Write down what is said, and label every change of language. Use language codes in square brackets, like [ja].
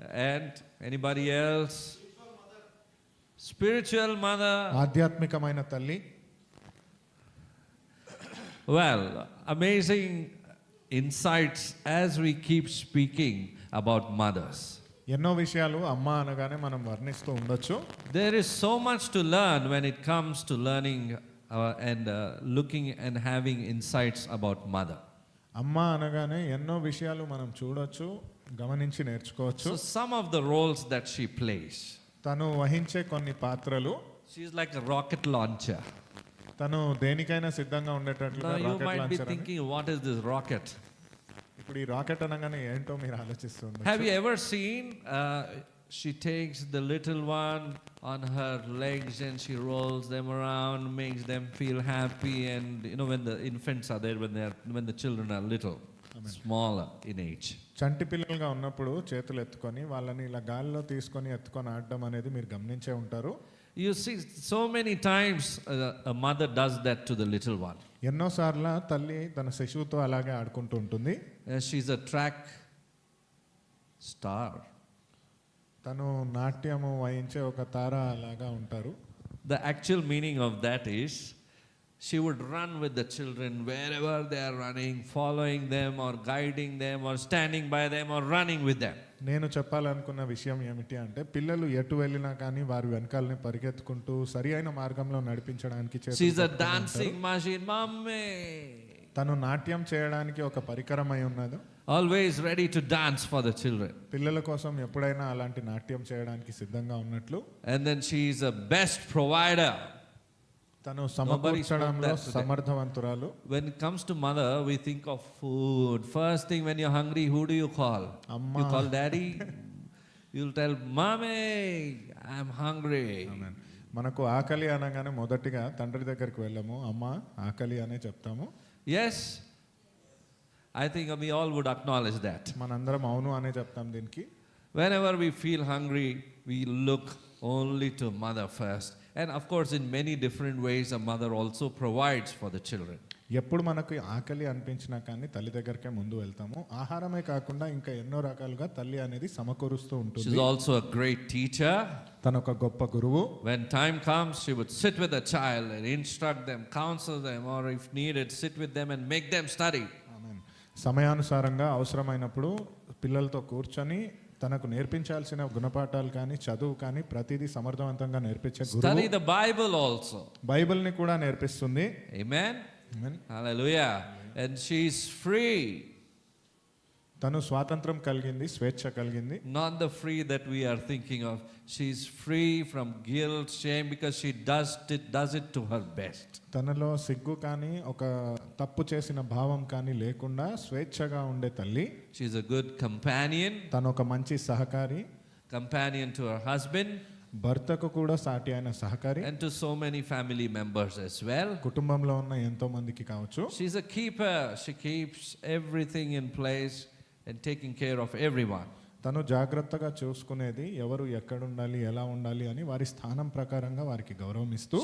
[en] And anybody else? Spiritual mother. [te] ఆధ్యాత్మికమైన తల్లి. [en] Well, amazing insights as we keep speaking about mothers. [te] ఎన్నో విషయాలు అమ్మ అనగానే మనం వర్ణిస్తూ ఉండొచ్చు. [en] There is so much to learn when it comes to learning and looking and having insights about mother. [te] అమ్మ అనగానే ఎన్నో విషయాలు మనం చూడొచ్చు, గమనించి నేర్చుకోవచ్చు. [en] So some of the roles that she plays. [te] తను వహించే కొన్ని పాత్రలు. [en] She is like a rocket launcher. [te] తను దేనికైనా సిద్ధంగా ఉండేటట్లుగా [en] Now you [te] rocket [en] might be [te] launcher అని. [en] thinking, what is this rocket? [te] ఇప్పుడు ఈ రాకెట్ అనగానే ఏంటో మీరు ఆలోచిస్తుంది. [en] Have you ever seen she takes the little one on her legs and she rolls them around, makes them feel happy, and you know when the infants are there, when the children are little, smaller in age. [te] చంటి పిల్లలుగా ఉన్నప్పుడు చేతులు ఎత్తుకొని వాళ్ళని ఇలా గాల్లో తీసుకొని ఎత్తుకొని ఆడడం అనేది మీరు గమనించే ఉంటారు. [en] You see so many times a mother does that to the little one. [te] ఎన్నోసార్లు తల్లి తన శిశువుతో అలాగే ఆడుకుంటూ ఉంటుంది. [en] She's a track star. [te] తను నాట్యము వహించే ఒక తార లాగా ఉంటారు. [en] The actual meaning of that is she would run with the children wherever they are running, following them or guiding them or standing by them or running with them. [te] నేను చెప్పాలనుకున్న విషయం ఏమిటి అంటే పిల్లలు ఎటు వెళ్ళినా కానీ వారి వెనకాలని పరిగెత్తుకుంటూ సరి అయిన మార్గంలో నడిపించడానికి [en] She's a dancing machine, mommy. [te] తను నాట్యం చేయడానికి ఒక పరికరం అయి ఉన్నది. [en] Always ready to dance for the children. [te] పిల్లల కోసం ఎప్పుడైనా అలాంటి నాట్యం చేయడానికి సిద్ధంగా ఉన్నట్లు. [en] And then she is a best provider. [te] తను సమకూర్చడంలో సమర్థవంతురాలు. [en] When it comes to mother, we think of food. First thing when you're hungry, who do you call? [te] Amma. [en] You call daddy? You'll tell, mommy, I'm hungry. [te] మనకు ఆకలి అనగానే మొదటిగా తండ్రి దగ్గరికి వెళ్ళము, అమ్మ ఆకలి అనే చెప్తాము. [en] Yes, I think we all would acknowledge that. [te] మనందరం అవును అనే చెప్తాం దీనికి. [en] Whenever we feel hungry, we look only to mother first. And of course, in many different ways, a mother also provides for the children. [te] ఎప్పుడు మనకు ఆకలి అనిపించినా కానీ తల్లి దగ్గరికే ముందు వెళ్తాము. ఆహారమే కాకుండా ఇంకా ఎన్నో రకాలుగా తల్లి అనేది సమకూరుస్తూ ఉంటుంది. [en] She's also a great teacher. [te] తను ఒక గొప్ప గురువు. [en] When time comes, she would sit with the child and instruct them, counsel them, or if needed, sit with them and make them study. [te] సమయానుసారంగా అవసరమైనప్పుడు పిల్లలతో కూర్చొని తనకు నేర్పించాల్సిన గుణపాఠాలు కానీ చదువు కానీ ప్రతిదీ సమర్థవంతంగా నేర్పించే [en] Study [te] గురువు [en] the Bible also. [te] బైబిల్ని కూడా నేర్పిస్తుంది. [en] Amen. Amen. Hallelujah. And she's free. [te] తను స్వాతంత్రం కలిగింది, స్వేచ్ఛ కలిగింది. [en] Not the free that we are thinking of. She's free from guilt, shame, because she does it to her best. [te] తనలో సిగ్గు కానీ ఒక తప్పు చేసిన భావం కానీ లేకుండా స్వేచ్ఛగా ఉండే తల్లి. [en] She's a good companion. [te] తను ఒక మంచి సహకారి, [en] Companion to her husband [te] భర్తకు కూడా సాటి అయిన సహకారి, [en] and to so many family members as well. [te] కుటుంబంలో ఉన్న ఎంతో మందికి కావచ్చు. [en] She's a keeper. She keeps everything in place and taking care of everyone. [te] తను జాగ్రత్తగా చూసుకునేది ఎవరు ఎక్కడ ఉండాలి, ఎలా ఉండాలి అని వారి స్థానం ప్రకారంగా వారికి గౌరవం ఇస్తూ,